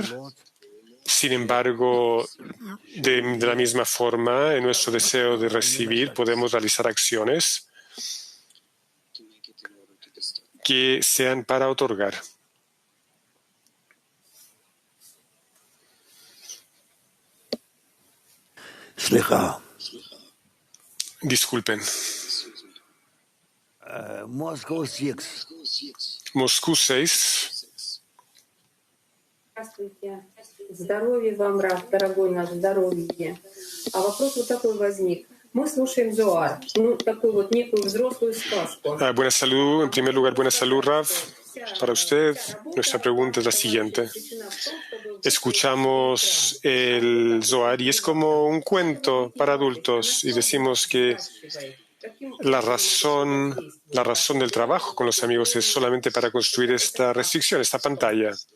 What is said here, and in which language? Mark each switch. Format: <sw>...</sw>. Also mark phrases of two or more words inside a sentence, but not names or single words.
<es>Sin embargo, de la misma forma, en nuestro deseo de recibir, podemos realizar acciones que sean para otorgar. Disculpen. Moscú 6.</es> <ru>Здравствуйте. Здоровья вам, Рав, дорогой наш, здоровье. А вопрос вот такой возник. Мы слушаем Зоар, такую вот некую взрослую сказку.</ru> <es>Buena salud, en primer lugar, buena salud, Rav. Para usted, nuestra pregunta es la siguiente. Escuchamos el Zohar y es como un cuento para adultos, y decimos que la razón del trabajo con los amigos es solamente para construir esta restricción, esta pantalla.</es>